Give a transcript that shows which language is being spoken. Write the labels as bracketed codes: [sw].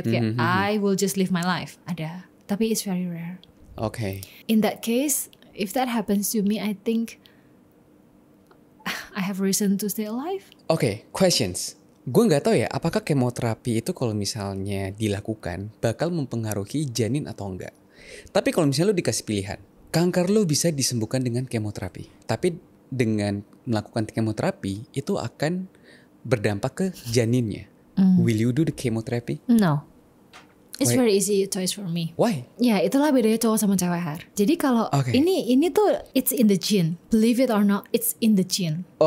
[en] Kayak I will just live my life. [id] Ada. Tapi [en] it's very rare. In that case, if that happens to me, I think I have reason to stay alive. Questions. [id] Gue nggak tahu ya, apakah kemoterapi itu kalau misalnya dilakukan bakal mempengaruhi janin atau enggak. Tapi kalau misalnya lo dikasih pilihan, kanker lo bisa disembuhkan dengan kemoterapi. Tapi dengan melakukan kemoterapi itu akan berdampak ke janinnya. [en] Will you do the chemotherapy? No. It's very easy choice for me. Why? [id] Ya itulah bedanya cowok sama cewek Har. Jadi kalau ini tuh [en] it's in the gene. Believe it or not, it's in the gene.